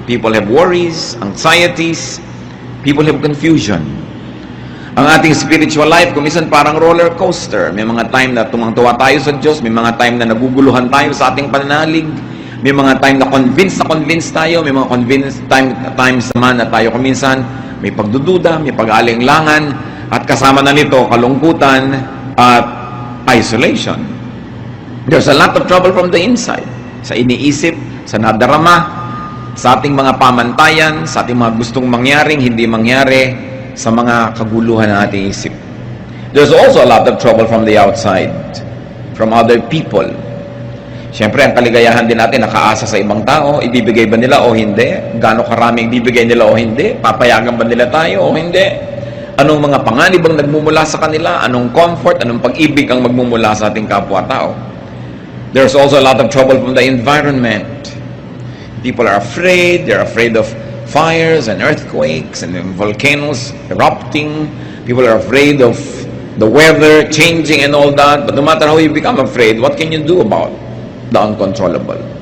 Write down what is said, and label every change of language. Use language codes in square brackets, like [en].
[en] People have worries, anxieties. People have confusion. [tl] Ang ating spiritual life, kuminsan parang roller coaster. May mga time na tumangtuwa tayo sa Diyos, may mga time na naguguluhan tayo sa ating pananalig, may mga time na convinced tayo, may mga times naman na tayo kuminsan may pagdududa, may pag-aalinlangan, at kasama na nito kalungkutan at isolation. [en] There's a lot of trouble from the inside. [tl] Sa iniisip, sa nadarama, sa ating mga pamantayan, sa ating mga gustong mangyaring hindi mangyari, sa mga kaguluhan ng ating isip. [en] There's also a lot of trouble from the outside, from other people. [tl] Siyempre, ang kaligayahan din natin nakaasa sa ibang tao. Ibibigay ba nila o hindi? Gaano karaming ibibigay nila o hindi? Papayagan ba nila tayo o hindi? Anong mga panganib ang nagmumula sa kanila? Anong comfort, anong pag-ibig ang magmumula sa ating kapwa-tao? [en] There's also a lot of trouble from the environment. People are afraid. They're afraid of fires and earthquakes and volcanoes erupting. People are afraid of the weather changing and all that. But no matter how you become afraid, what can you do about the uncontrollable?